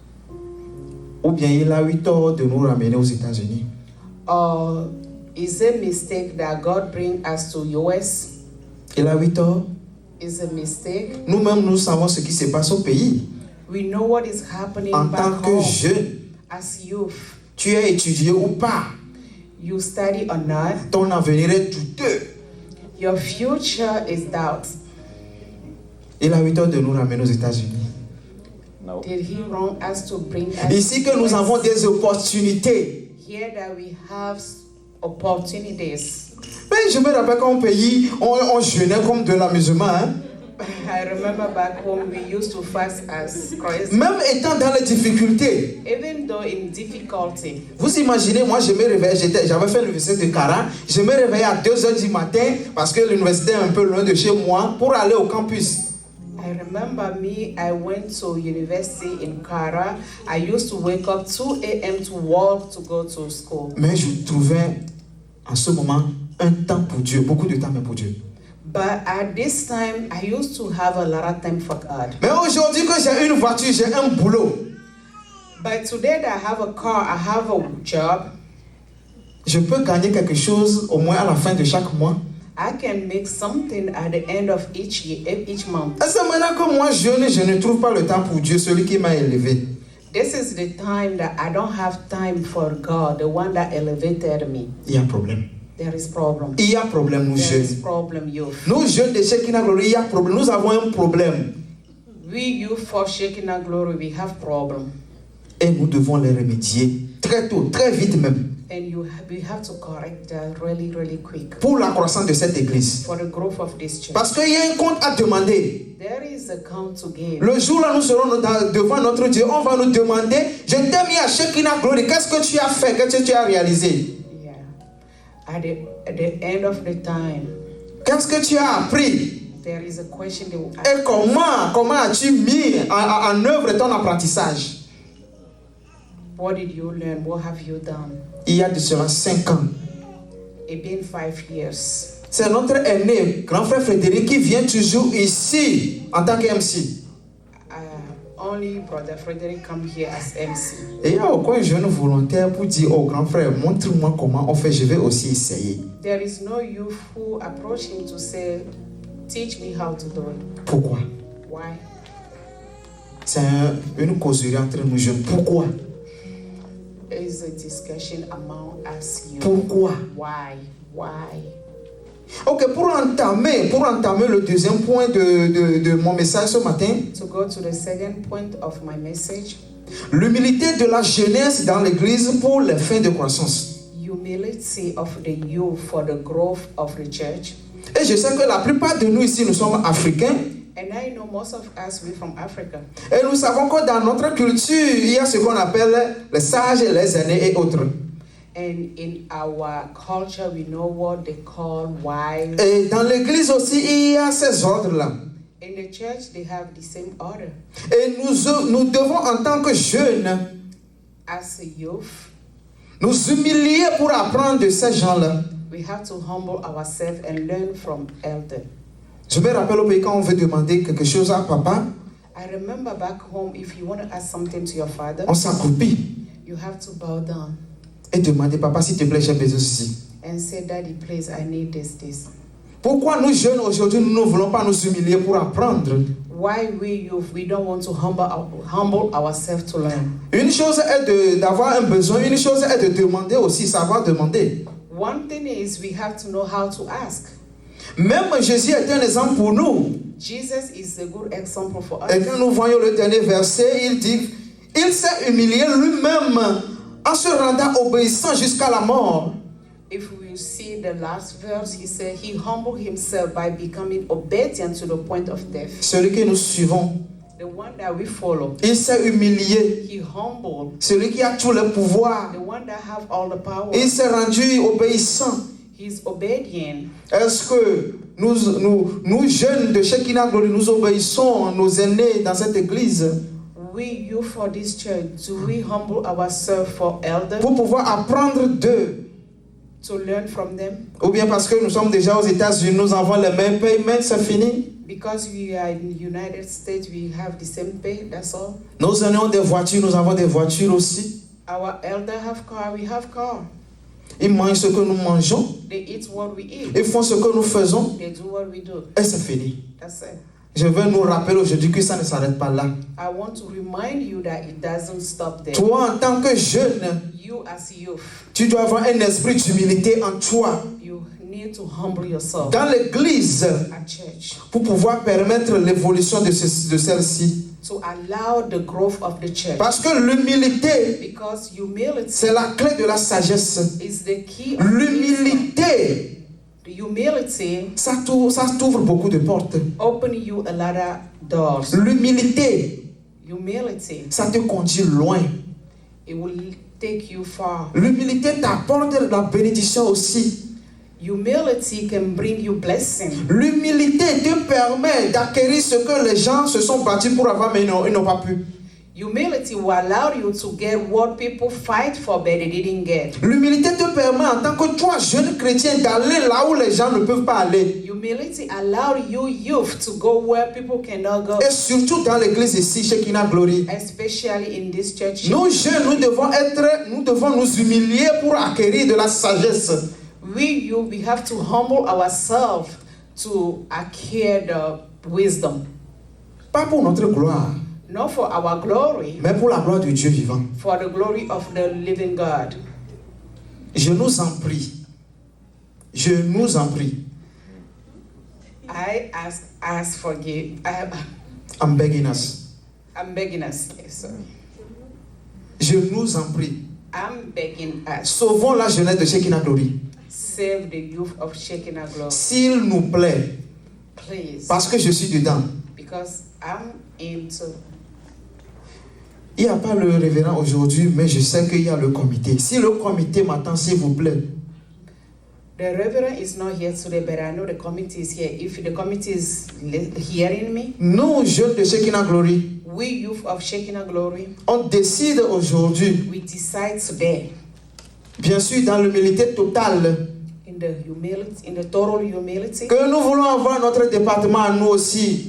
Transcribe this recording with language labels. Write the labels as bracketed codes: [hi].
[fr] Ou bien il a eu tort de nous ramener aux États-Unis? [en] Or is it a mistake that God bring us to US? [fr] Il a eu tort. [en] Is a mistake? [fr] Nous-mêmes, nous savons ce qui se passe au pays. [en] We know what is happening [fr] En tant [en] back [fr] que [en] home. [fr] jeune, [en] As youth, [fr] tu es étudié ou pas, [en] you study or not, [fr] ton avenir est douteux. [en] your future is doubt. [fr] Il a eu tort de nous ramener aux États-Unis. [en] No. Did he wrong us to bring us [fr] Ici que nous [en] to [fr] avons [en] US? [fr] des opportunités. [en] Here that we have opportunities. [fr] Mais je me rappelle qu'au pays, on jeûnait comme de l'amusement. Hein? [en] I remember back home we used to fast as crazy. [fr] Même étant dans les difficultés. [en] Even though in difficulty. [fr] Vous imaginez, moi je me réveillais, j'avais fait l'université de Cara, je me réveillais à 2h du matin parce que l'université est un peu loin de chez moi pour aller au campus. [en] I remember I went to university in Kara. I used to wake up 2 a.m. to walk to go to school. [fr] Mais je trouvais en ce moment un temps pour Dieu, beaucoup de temps même pour Dieu. [en] But at this time, I used to have a lot of time for God. [fr] Mais aujourd'hui que j'ai une voiture, j'ai un boulot, [en] But today that I have a car, I have a job, [fr] je peux gagner quelque chose au moins à la fin de chaque mois. [en] I can make something at the end of each year, each month. [fr] Et c'est maintenant que moi jeune, je ne trouve pas le temps pour Dieu, celui qui m'a élevé. [en] This is the time that I don't have time for God, the one that elevated me. [fr] Il y a problème. [en] There is problem. [fr] Il y a problème, nous [en] There is [fr] jeunes. [en] problem, youth. [fr] Nous jeunes de Shekinah Glory, il y a problème. Nous avons un problème. [en] We youth for Shekinah Glory, we have problem. [fr] Et nous devons les remédier très tôt, très vite même, [en] And we have to correct that really, really quick [fr] pour la croissance de cette église. [en] for the growth of this church. [fr] Parce qu'il y a un compte à demander. [en] There is a count to give. [fr] Le jour là, nous serons devant notre Dieu. On va nous demander, je t'ai mis à Shekinah Glory. Qu'est-ce que tu as fait? Qu'est-ce que tu as réalisé? [en] Yeah. At the end of the time, [fr] Qu'est-ce que tu as appris? [en] there is a question they will ask. [fr] Et comment as-tu mis en œuvre ton apprentissage? [en] What did you learn? What have you done? [fr] Il y a de cela 5 ans. [en] It's been 5 years. [fr] C'est notre aîné, grand frère Frédéric, qui vient toujours ici en tant qu'MC. [en] Only Brother Frederick come here as MC. [fr] Et il y a aucun jeune volontaire pour dire au grand frère, montre-moi comment on fait, je vais aussi essayer. [en] There is no youth who approach him to say, teach me how to do it. [fr] Pourquoi? [en] Why? [fr] C'est une causerie entre nous jeunes. Pourquoi? [en] It's a discussion among us youth. [fr] Pourquoi? [en] Why? [fr] Ok, pour entamer le deuxième point de mon message ce matin, [en] To go to the second point of my message, [fr] l'humilité de la jeunesse dans l'église pour les fins de croissance. [en] humility of the youth for the growth of the church. [fr] Et je sais que la plupart de nous ici, nous sommes africains. [en] And I know most of us, we're from Africa. [fr] Et nous savons que dans notre culture, il y a ce qu'on appelle les sages, les aînés et autres. [en] And in our culture, we know what they call wise. [fr] Et dans l'église aussi, il y a ces ordres-là. [en] In the church, they have the same order. [fr] Et nous devons, en tant que jeunes, [en] As a youth, [fr] nous humilier pour apprendre de ces gens-là. [en] we have to humble ourselves and learn from elders. [fr] Je me rappelle au pays quand on veut demander quelque chose à papa, [en] I remember back home, if you want to ask something to your father, [fr] on s'accroupit [en] you have to bow down [fr] et demander, papa, s'il te plaît, j'ai besoin de ceci. [en] and say, Daddy, please, I need this. [fr] Pourquoi nous jeunes aujourd'hui, nous ne voulons pas nous humilier pour apprendre? [en] Why we youth, we don't want to humble ourselves to learn. [fr] Une chose est d'avoir un besoin, une chose est de demander aussi, savoir demander. [en] One thing is we have to know how to ask. [fr] Même Jésus est un exemple pour nous. [en] Jesus is a good example for [fr] Et [en] us. [fr] quand nous voyons le dernier verset, il dit, il s'est humilié lui-même en se rendant obéissant jusqu'à la mort. [en] If we see the last verse, he said he humbled himself by becoming obedient to the point of death. [fr] Celui que nous suivons, [en] The one that we follow, [fr] il s'est humilié. [en] he humbled. [fr] Celui qui a tout le pouvoir, [en] The one that have all the power, [fr] il s'est rendu obéissant. [en] he's obedient. [fr] Est-ce que nous jeunes de Shekinah Glory, nous obéissons nos aînés dans cette église [en] We youth for this church, do we humble ourselves for elders [fr] pour pouvoir apprendre d'eux? [en] to learn from them? [fr] Ou bien parce que nous sommes déjà aux États-Unis, nous avons les mêmes paiements, c'est fini? [en] Because we are in the United States, we have the same pay, that's all. [fr] Nos aînés ont des voitures, nous avons des voitures aussi. [en] Our elders have car, we have car. [fr] Ils mangent ce que nous mangeons, [en] They eat what we eat. [fr] ils font ce que nous faisons, [en] They do what we do. [fr] et c'est fini. [en] That's it. [fr] Je veux nous rappeler aujourd'hui que ça ne s'arrête pas là. [en] I want to remind you that it doesn't stop there. [fr] Toi, en tant que jeune, [en] You as youth, [fr] tu dois avoir un esprit d'humilité en toi, [en] you need to humble yourself [fr] dans l'église, [en] at church [fr] pour pouvoir permettre l'évolution de celle-ci. [en] to allow the growth of the church. [fr] Parce que l'humilité, [en] Because humility [fr] c'est la clé de la sagesse. [en] is the key of wisdom. [fr] L'humilité, [en] The humility [fr] ça t'ouvre beaucoup de portes. [en] open you a lot of doors. [fr] L'humilité, [en] Humility, [fr] ça te conduit loin. [en] it will take you far. [fr] L'humilité t'apporte la bénédiction aussi. [en] Humility can bring you blessing. [fr] L'humilité te permet d'acquérir ce que les gens se sont battus pour avoir, mais ils n'ont pas pu. [en] Humility will allow you to get what people fight for but they didn't get. [fr] L'humilité te permet, en tant que toi, jeune chrétien, d'aller là où les gens ne peuvent pas aller. [en] Humility allow you youth to go where people cannot go. [fr] Et surtout dans l'église ici, Shekinah Glory. [en] Especially in this church. [fr] Nous jeunes, nous devons nous humilier pour acquérir de la sagesse. [en] We have to humble ourselves to acquire the wisdom. [fr] Pas pour notre gloire, [en] Not for our glory, [fr] mais pour la gloire de Dieu vivant. [en] for the glory of the living God. [fr] Je nous en prie. Je nous en prie. [en] I ask forgive. I'm begging us. I'm begging us. Yes, sorry. [fr] Je nous en prie. [en] I'm begging us. [fr] Sauvons la jeunesse de Shekinah Glory. [en] Save the youth of Shekinah Glory. [fr] S'il nous plaît, [en] Please. [fr] parce que je suis dedans. [en] Because I'm into. [fr] Il n'y a pas le révérend aujourd'hui, mais je sais qu'il y a le comité. Si le comité m'attend, s'il vous plaît, [en] The reverend is not here today, but I know the committee is here. If the committee is hearing me, [fr] nous, jeunes de Shekinah Glory, [en] we youth of Shekinah Glory, [fr] on décide aujourd'hui, [en] we decide today, [fr] bien sûr dans l'humilité totale, [en] in the humility, in the total humility, [fr] que nous voulons avoir notre département à nous aussi,